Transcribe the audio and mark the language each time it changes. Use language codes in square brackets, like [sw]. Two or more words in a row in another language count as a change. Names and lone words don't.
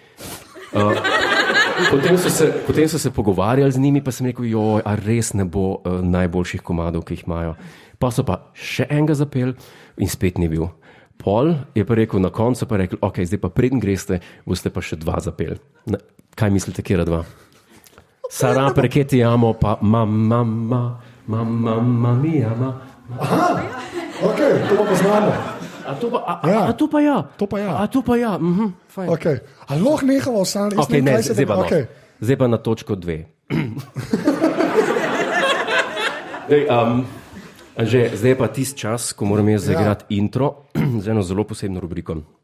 [sl] Potem so se pogovarjali z njimi, pa sem rekel, joj, a res ne bo najboljših komadov, ki jih imajo. Pa so pa še enega zapeli in spet ni bil. Pol je pa rekel, na koncu pa rekel, ok, zdaj pa preden greste, boste pa še 2 zapeli. Kaj mislite, kje 2? Sara perché ti amo, pa mamma mia. Aha, ok, to pa poznamo. A to pa ja. To pa ja. A to pa ja. Fajn. Okay. A lahko nehamo v Sanremo? Okay, ne, zdaj pa na točko 2. Zdaj pa tisti čas, ko moram jaz zaigrati intro z eno zelo posebno rubriko.